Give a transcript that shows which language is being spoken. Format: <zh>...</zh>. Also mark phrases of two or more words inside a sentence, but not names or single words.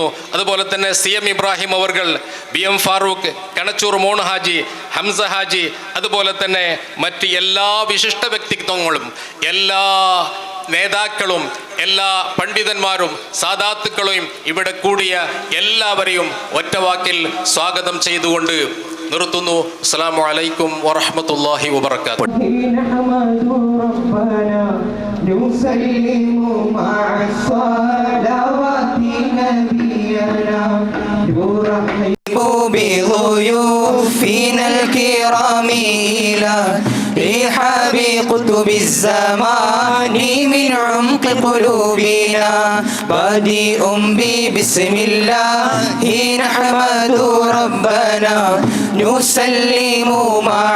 <ml>അതുപോലെ തന്നെ CM ഇബ്രാഹിം അവർകൾ, BM ഫാറൂഖ്, കണച്ചൂർ മോൺ ഹാജി, ഹംസ ഹാജി, അതുപോലെ തന്നെ മറ്റ് എല്ലാ വിശിഷ്ട വ്യക്തിത്വങ്ങളും എല്ലാ നേതാക്കളും എല്ലാ പണ്ഡിതന്മാരും സാദാത്തുക്കളെയും ഇവിടെ കൂടിയ എല്ലാവരെയും ഒറ്റവാക്കിൽ സ്വാഗതം ചെയ്തുകൊണ്ട് നിർത്തുന്നു.</ml> <ar>السلام عليكم ورحمة الله وبركاته. نسلم مع الصلوات نبينا نرحب بضيوفنا الكرام إلى رحاب قطب الزمان من عمق قلوبنا بادئ بسم الله نحمد ربنا نسلم مع</ar>